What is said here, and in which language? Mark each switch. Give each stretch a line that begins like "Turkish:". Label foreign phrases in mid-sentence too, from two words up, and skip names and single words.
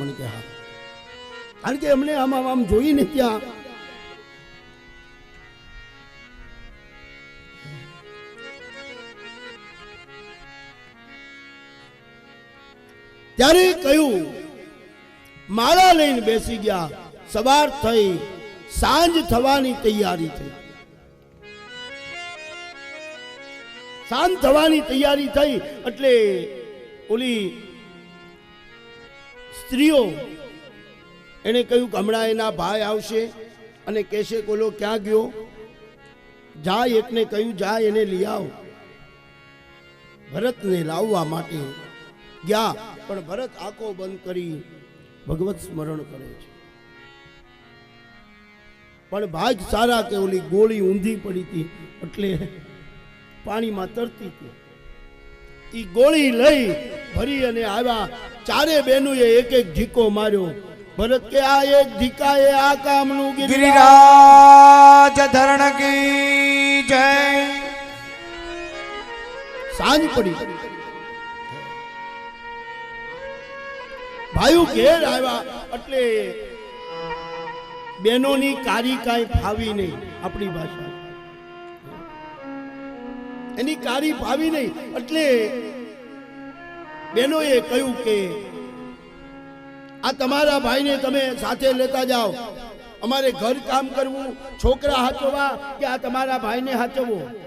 Gujarati: મને કે હાં, કારણ કે અમને આમ જોઈ ને ત્યાં ત્યારે કહ્યું માળા લઈને બેસી ગયા। સવાર થઈ, સાંજ થવાની તૈયારી થઈ, સાંજ થવાની તૈયારી થઈ એટલે ઓલી સ્ત્રીઓ એને કહ્યું કે હમણાં એના ભાઈ આવશે અને કહેશે કોલો ક્યાં ગયો, જા એકને કહ્યું જા એને લઈ આવ। ભરતને લાવવા માટે ગયા, પણ ભરત આંખો બંધ કરી ભગવત સ્મરણ કરે છે। પણ ભાગ સારા કે ઓલી ગોળી ઊંધી પડી હતી એટલે પાણીમાં તરતી હતી। ઈ ગોળી લઈ ભરી અને આવ્યા। ચારે બહેનોએ એક એક ઢીકો માર્યો। ભરત કે આ એક ઢીકાએ આ કામનું
Hindi: गिरिराज धरण की जय।
Gujarati: સાંજ પડી, ભાઈઓ ઘેર આવ્યા એટલે બહેનોની કારી કાંઈ ફાવી નહીં। આપણી ભાષા એની કારી ફાવી નહીં એટલે બહેનોએ કહ્યું કે આ તમારા ભાઈને તમે સાથે લેતા જાઓ, અમારે ઘર કામ કરવું, છોકરા હાચવવા કે આ તમારા ભાઈને હાચવવો।